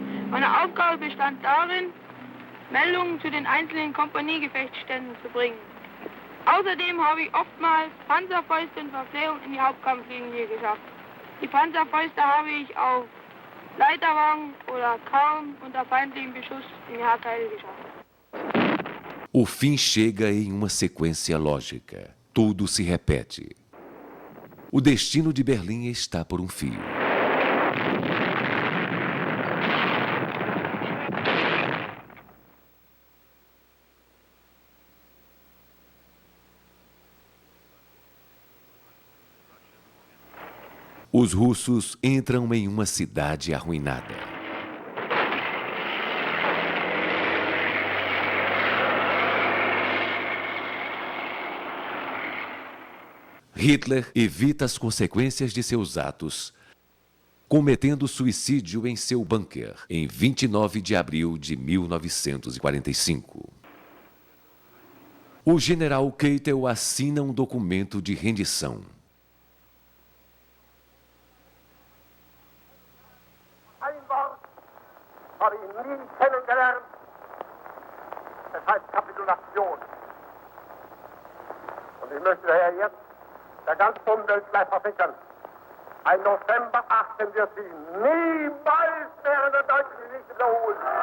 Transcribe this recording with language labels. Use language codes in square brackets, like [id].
[de] Meine Aufgabe bestand darin, Meldungen zu den einzelnen Kompaniegefechtsständen zu bringen. Außerdem habe ich oftmals Panzerfäuste und Verpflegung in die Hauptkampflinie geschafft. Die Panzerfäuste habe ich auf Leiterwagen oder kaum unter feindlichem Beschuss in die Haarteile geschafft. [pt] O fim chega em uma sequência lógica. Tudo se repete. O destino de Berlim está por um fio. Os russos entram em uma cidade arruinada. Hitler evita as consequências de seus atos cometendo suicídio em seu bunker em 29 de abril de 1945. O general Keitel assina um documento de rendição. [de] Ein Wort habe ich nie kennengelernt. Das heißt Kapitulation. Und ich möchte daher jetzt der ganzen Umwelt gleich versichern, ein November 18 wird sich niemals mehr in der deutschen Geschichte wiederholen.